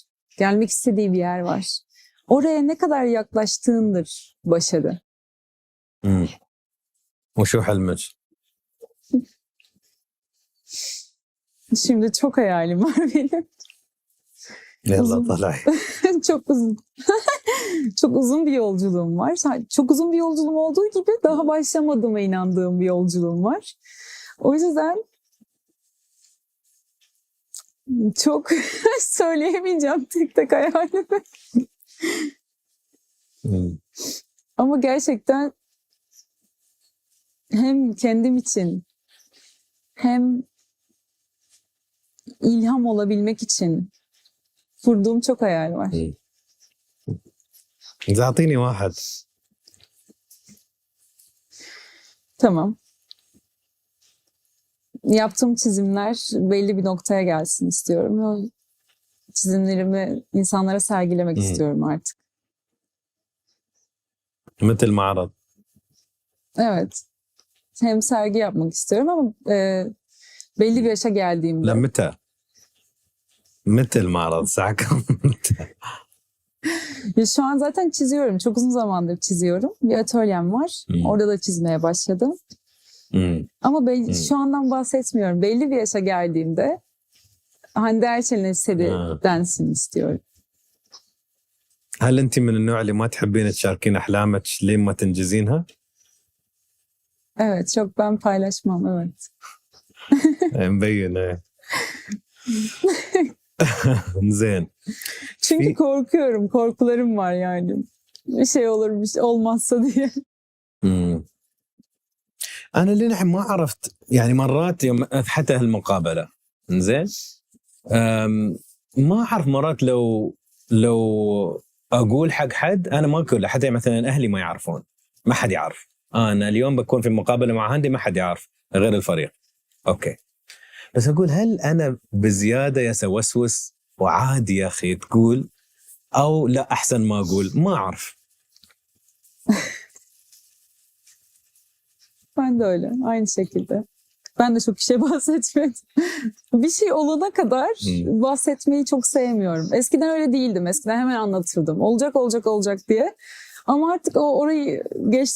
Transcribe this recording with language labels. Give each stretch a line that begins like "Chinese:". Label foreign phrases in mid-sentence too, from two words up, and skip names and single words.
Turkish: Gelmek istediği bir yer var. Oraya ne kadar yaklaştığındır başarı.
Arabic: وشو حلمك؟
Turkish: Şimdi çok hayalim var benim.
Arabic: يلا طلعي.
Turkish: Çok uzun. Çok uzun bir yolculuğum var. Çok uzun bir yolculuğum olduğu gibi daha başlamadığıma inandığım bir yolculuğum var. O yüzden çok söyleyemeyeceğim tek tek hayalimi. Ama gerçekten hem kendim için hem ilham olabilmek için kurduğum çok hayal var.
Arabic: إذا أعطيني واحد.
Turkish: Tamam. Yaptığım çizimler belli bir noktaya gelsin istiyorum. O çizimlerimi insanlara sergilemek istiyorum artık.
Arabic: مثل معرض.
Turkish: Evet. Hem sergi yapmak istiyorum ama belli bir yaşa geldiğimde.
Arabic: لا متى؟ مثل معرض ساعة كم؟
Turkish: Şu an zaten çiziyorum. Çok uzun zamandır çiziyorum. Bir atölyem var. Orada da çizmeye başladım. Ama şu andan bahsetmiyorum. Belli bir yaşa geldiğimde Hande Erçel'in eseri densin istiyorum.
Arabic: هل أنت من النوع اللي ما تحبين تشاركين أحلامك لين ما تنجزينها؟
Turkish: Evet, çok ben paylaşmam, evet.
Arabic: مبين. زين.
Turkish: Çünkü korkuyorum, korkularım var yani. Bir şey olur, bir şey olmazsa diye. مم.
Arabic: انا اللي ما عرفت يعني مرات يوم حتى هالمقابله زين ما اعرف مرات لو اقول حق حد انا ما اقول حتى مثلا اهلي ما يعرفون ما حد يعرف انا اليوم بكون في مقابله مع هاندي ما حد يعرف غير الفريق اوكي بس اقول هل انا بزياده يسوسوس وعادي يا اخي تقول او لا احسن ما اقول ما اعرف.
Turkish: Ben de öyle. Aynı şekilde. Ben de çok bir şey bahsetmedim. Bir şey olana kadar bahsetmeyi çok sevmiyorum. Eskiden öyle değildim. Eskiden hemen anlatırdım. Olacak olacak olacak diye. Ama artık orayı geçtim.